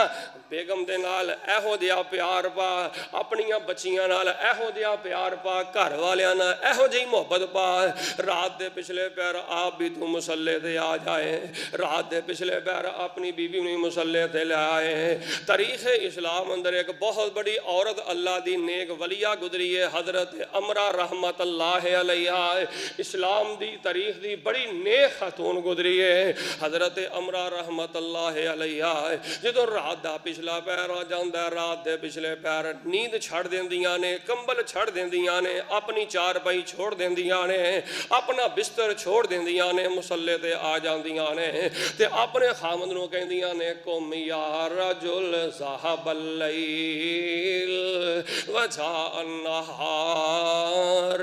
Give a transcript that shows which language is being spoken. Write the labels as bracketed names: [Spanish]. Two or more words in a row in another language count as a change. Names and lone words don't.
[Punjabi] ਬੇਗਮ ਦੇ ਨਾਲ ਇਹੋ ਜਿਹਾ ਪਿਆਰ ਪਾ, ਆਪਣੀਆਂ ਬੱਚੀਆਂ ਨਾਲ ਇਹੋ ਜਿਹਾ ਪਿਆਰ ਪਾ, ਘਰ ਵਾਲਿਆਂ ਨਾਲ ਇਹੋ ਜਿਹੀ ਮੁਹੱਬਤ ਪਾ। ਰਾਤ ਦੇ ਪਿਛਲੇ ਪੈਰ ਆਪ ਵੀ ਤੂੰ ਮੁਸੱਲੇ ਤੇ ਆ ਜਾਏ, ਰਾਤ ਦੇ ਪਿਛਲੇ ਪੈਰ ਆਪਣੀ ਬੀਵੀ ਨੂੰ ਮੁਸੱਲੇ ਤੇ ਲੈ ਆਏ। ਤਾਰੀਖ ਇਸਲਾਮ ਅੰਦਰ ਇੱਕ ਬਹੁਤ ਬੜੀ ਔਰਤ ਅੱਲ੍ਹਾ ਦੀ ਨੇਕ ਵਲੀਆ ਗੁਜ਼ਰੀ ਹੈ, ਹਜ਼ਰਤ ਅਮਰਾ [Arabic] رحمة الله عليها. [Punjabi] ਇਸਲਾਮ ਦੀ ਤਾਰੀਖ ਦੀ ਬੜੀ ਨੇਕ ਖ਼ਾਤੂਨ ਗੁਜ਼ਰੀ ਹੈ, ਹਜ਼ਰਤ ਅਮਰਾ [Arabic] رحمة الله عليها. [Punjabi] ਜਦੋਂ ਰਾਤ ਦਾ ਪਿਛਲਾ ਪੈਰ ਆ ਜਾਂਦਾ, ਰਾਤ ਦੇ ਪਿਛਲੇ ਪੈਰ ਨੀਂਦ ਛੱਡ ਦੇਂਦੀਆਂ ਨੇ, ਕੰਬਲ ਛੱਡ ਦੇਂਦੀਆਂ ਨੇ, ਅਪਣੀ ਚਾਰਪਾਈ ਛੋੜ ਦੇਂਦੀਆਂ ਨੇ, ਅਪਣਾ ਬਿਸਤਰ ਛੋੜ ਦੇਂਦੀਆਂ ਨੇ, ਮੁਸੱਲੇ ਤੇ ਆ ਜਾਂਦੀਆਂ ਨੇ ਤੇ ਅਪਣੇ ਖ਼ਾਵੰਦ ਨੂੰ ਕਹਿੰਦੀਆਂ ਨੇ, [Arabic] قم يا رجل ذهب الليل وجاء النهار.